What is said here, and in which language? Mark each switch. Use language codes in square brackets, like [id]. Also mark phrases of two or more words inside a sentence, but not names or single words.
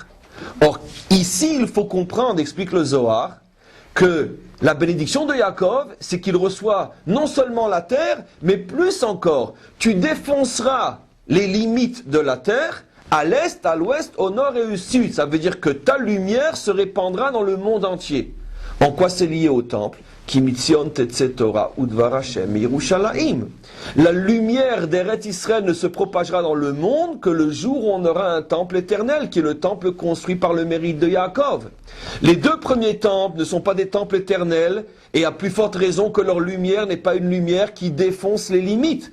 [fr] Or, ici, il faut comprendre, explique le Zohar, que la bénédiction de Yaakov, c'est qu'il reçoit non seulement la terre, mais plus encore, tu défonceras les limites de la terre, à l'est, à l'ouest, au nord et au sud. Ça veut dire que ta lumière se répandra dans le monde entier. En quoi c'est lié au temple? [he] כי מציון תצא תורה ודבר השם ירושלים. [fr] La lumière d'Eretz Israël ne se propagera dans le monde que le jour où on aura un temple éternel, qui est le temple construit par le mérite de Yaakov. Les deux premiers temples ne sont pas des temples éternels, et à plus forte raison que leur lumière n'est pas une lumière qui défonce les limites.